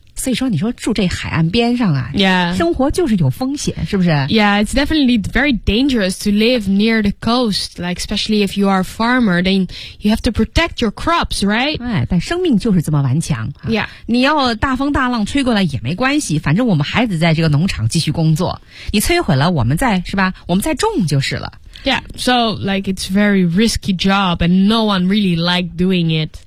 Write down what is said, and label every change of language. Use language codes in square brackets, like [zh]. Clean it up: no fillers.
[zh] 所以说你说住这海岸边上啊、 [en] yeah. [zh] 生活就是有风险是不是 [en] Yeah, it's definitely very dangerous to live near the coast, like especially if you are a farmer, then you have to protect your crops, right? [zh] 哎，但生命就是这么顽强、啊、 [en] Yeah. [zh] 你要大风大浪吹过来也没关系反正我们还得在这个农场继续工作你摧毁了我们再是吧我们再种就是了 [en] Yeah, so like it's a very risky job and no one really liked doing it.